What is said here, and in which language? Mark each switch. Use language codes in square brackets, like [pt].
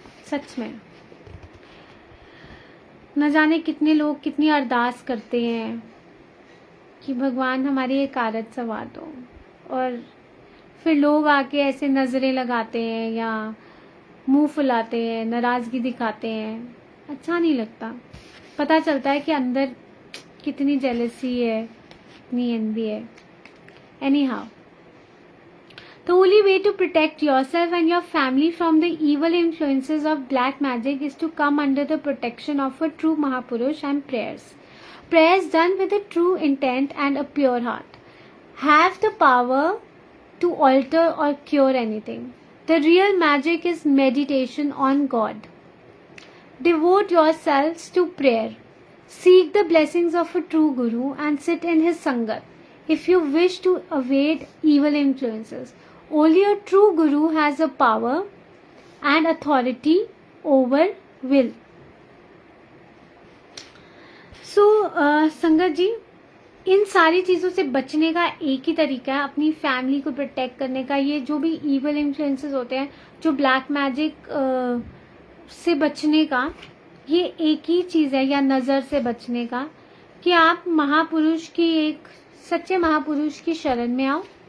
[hi] सच में न जाने कितने लोग कितनी अरदास करते हैं कि भगवान हमारी एक आदत सवार दो, और फिर लोग आके ऐसे नज़रें लगाते हैं या मुंह फुलाते हैं, नाराज़गी दिखाते हैं। अच्छा नहीं लगता, पता चलता है कि अंदर कितनी जेलसी है, कितनी एनवी है। [en] Anyhow, the only way to protect yourself and your family from the evil influences of black magic is to come under the protection of a true Mahapurush and prayers done with a true intent and a pure heart have the power to alter or cure anything. The real magic is meditation on God. Devote yourselves to prayer. Seek the blessings of a true Guru and sit in his Sangat if you wish to evade evil influences. Only a true guru has a power and authority over will. [hi] So संगत जी, इन सारी चीज़ों से बचने का एक ही तरीका है, अपनी फैमिली को प्रोटेक्ट करने का। ये जो भी ईवल इन्फ्लुएंसेस होते हैं, जो ब्लैक मैजिक से बचने का, ये एक ही चीज़ है, या नज़र से बचने का, कि आप महापुरुष की, एक सच्चे महापुरुष की शरण में आओ।